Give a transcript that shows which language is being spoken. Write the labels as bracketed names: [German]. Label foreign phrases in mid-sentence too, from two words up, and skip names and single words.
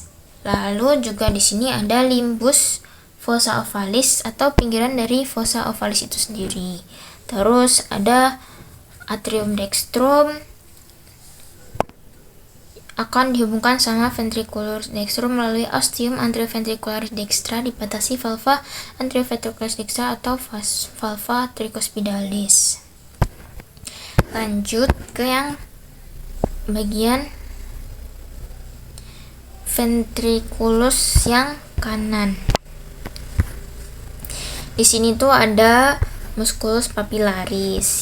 [Indonesian] Lalu juga di sini ada [Latin] limbus fossa ovalis [Indonesian] atau pinggiran dari [Latin] fossa ovalis [Indonesian] itu sendiri. Terus ada [Latin] atrium dextrum [Indonesian] akan dihubungkan sama [Latin] ventriculus dextrum [Indonesian] melalui [Latin] ostium anteroventricularis dextra, [Indonesian] dibatasi [Latin] valva anteroventricularis dextra [Indonesian] atau [Latin] valva tricuspidalis. [Indonesian] Lanjut ke yang [Latin] bagian ventriculus [Indonesian] yang kanan. Di sini tuh ada [Latin] musculus papillaris.